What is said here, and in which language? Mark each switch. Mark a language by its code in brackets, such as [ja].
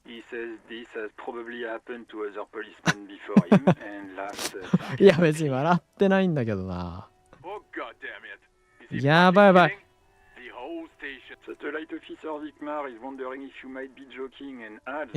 [en] He says this has probably happened to other policemen before him and laughs. [ja] いや、別に笑ってないんだけどな。 [en] Oh god damn it. Is it [ja] やばいやばい。 [en] kidding? The whole station. Satellite officer Vicmar is wondering if you might be joking and adds